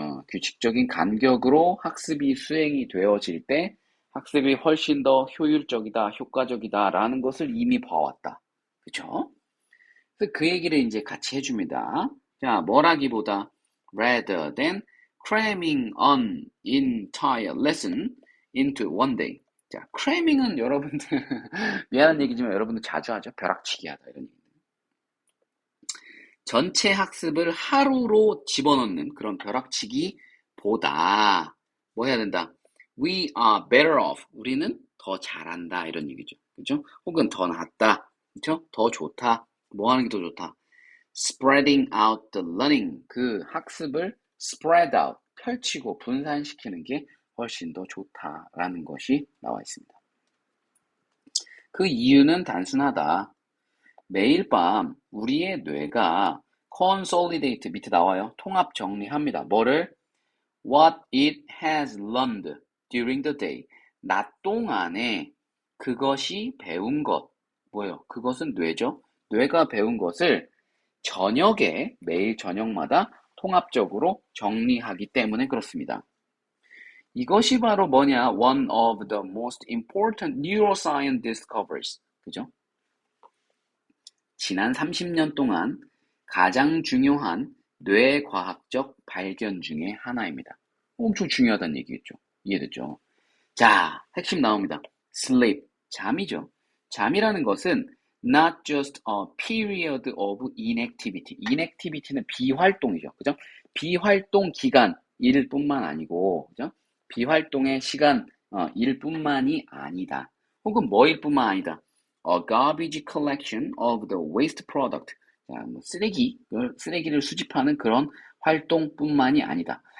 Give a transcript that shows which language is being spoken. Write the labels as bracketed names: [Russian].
[Korean] 규칙적인 간격으로 학습이 수행이 되어질 때 학습이 훨씬 더 효율적이다, 효과적이다 라는 것을 이미 봐왔다. 그죠? 그래서 그 얘기를 이제 같이 해줍니다. 자, 뭐라기보다 [English] rather than cramming an entire lesson into one day. [Korean] 자, cramming은 여러분들 미안한 얘기지만 여러분들 자주 하죠. 벼락치기 하다 이런 얘기. 전체 학습을 하루로 집어넣는 그런 벼락치기보다 뭐 해야 된다? [English] We are better off. [Korean] 우리는 더 잘한다 이런 얘기죠. 그죠? 혹은 더 낫다. 그죠? 더 좋다. 뭐 하는 게 더 좋다? [English] Spreading out the learning. [Korean] 그 학습을 [English] spread out, [Korean] 펼치고 분산시키는 게 훨씬 더 좋다라는 것이 나와 있습니다. 그 이유는 단순하다. 매일 밤 우리의 뇌가 consolidate 밑에 나와요. 통합 정리합니다. 뭐를? [English] What it has learned during the day. [Korean] 낮 동안에 그것이 배운 것. 뭐예요? 그것은 뇌죠. 뇌가 배운 것을 저녁에 매일 저녁마다 통합적으로 정리하기 때문에 그렇습니다. 이것이 바로 뭐냐? [English] One of the most important neuroscience discoveries. [Korean] 그죠? 지난 30년 동안 가장 중요한 뇌과학적 발견 중에 하나입니다. 엄청 중요하다는 얘기겠죠. 이해됐죠? 자, 핵심 나옵니다. Sleep, 잠이죠. 잠이라는 것은 [English] not just a period of inactivity. [Korean] inactivity는 비활동이죠. 그죠? 비활동 기간, 일 뿐만 아니고, 그죠? 비활동의 시간, 일 뿐만이 아니다. 혹은 뭐일 뿐만 아니다. [English] A garbage collection of the waste product. [Korean] 자, 뭐 쓰레기를 수집하는 그런 활동뿐만이 아니다.